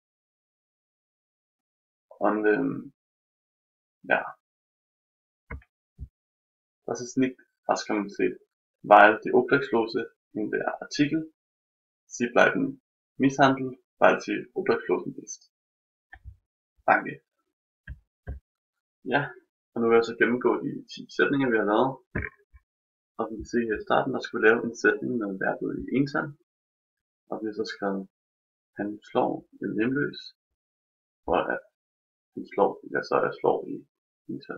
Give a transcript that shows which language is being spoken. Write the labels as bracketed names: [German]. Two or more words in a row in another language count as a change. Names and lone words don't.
[German] und ja, das ist nicht Hasskriminalität, weil die Obdachlose in der Artikel, sie bleiben misshandelt, weil sie Obdachlosen ist. Danke. Ja, [Danish] og nu vil jeg så gennemgå de 10 sætninger, vi har lavet. Og vi kan se her i starten, der skal vi lave en sætning med verbet i ental. Og vi har så skrevet, han slår en hjemløs, og at han slår, så jeg slår i ental.